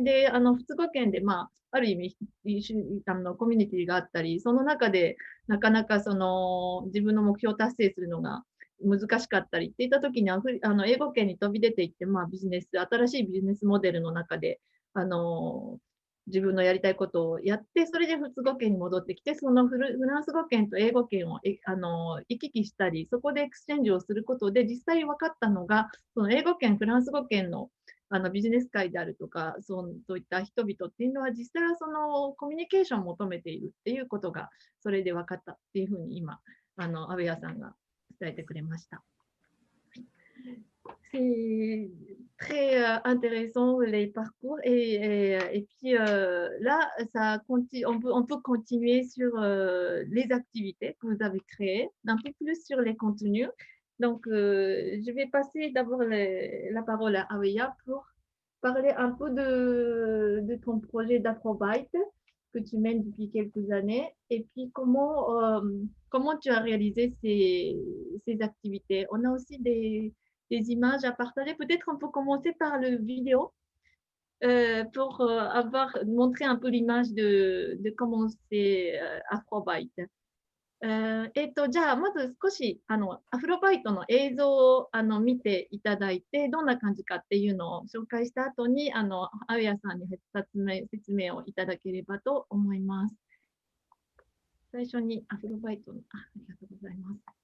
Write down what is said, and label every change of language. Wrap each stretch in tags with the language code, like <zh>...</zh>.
<ja>で、仏語圏で、ある意味コミュニティがあったり、その中でなかなか自分の目標を達成するのが難しかったりっていったときに英語圏に飛び出ていって、新しいビジネスモデルの中で、自分のやりたいことをやって、それで仏語圏に戻ってきて、そのフランス語圏と英語圏を行き来したり、そこでエクスチェンジをすることで、実際分かったのが、その英語圏、フランス語圏のビジネス界であるとか、そういった人々っていうのは、実際はそのコミュニケーションを求めているっていうことが、それで分かったっていうふうに今、アベヤさんが伝えてくれました。</ja> <fr>C'est très intéressant les parcours et puis là on peut continuer sur les activités que vous avez créées, un peu plus sur les contenus. Donc je vais passer d'abord la parole à Aweya pour parler un peu de ton projet d'Afrobyte que tu mènes depuis quelques années et puis comment tu as réalisé ces activités. On a aussi des images à partager. Peut-être on peut commencer par le vidéo pour montrer un peu l'image de comment c'est Afrobyte。</fr> <ja>じゃあ、まず少し、アフロバイトの映像を、見ていただいて、どんな感じかっていうのを紹介した後に、アウヤさんに説明をいただければと思います。最初にアフロバイトの、ありがとうございます。</ja>